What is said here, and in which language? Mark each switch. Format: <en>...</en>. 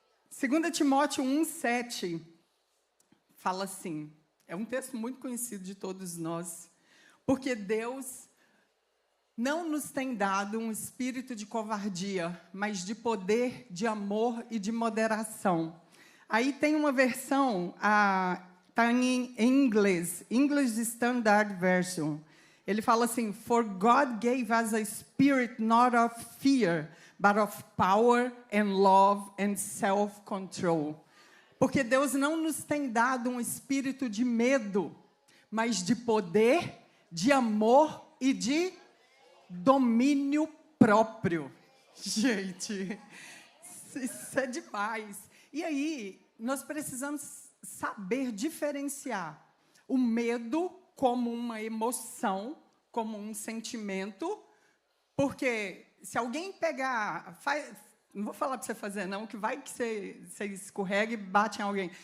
<pt>2 Timóteo 1:7 fala assim, é um texto muito conhecido de todos nós, porque Deus não nos tem dado um espírito de covardia, mas de poder, de amor e de moderação. Aí tem uma versão, está em inglês, English Standard Version. Ele fala assim,</pt> <en>for God gave us a spirit not of fear, but of power and love and self-control.</en> <pt>Porque Deus não nos tem dado um espírito de medo, mas de poder, de amor e de domínio próprio. Gente, isso é demais. E aí, nós precisamos saber diferenciar o medo como uma emoção, como um sentimento, porque se alguém pegar, não vou falar para você fazer não, que vai que você escorrega e bate em alguém.</pt>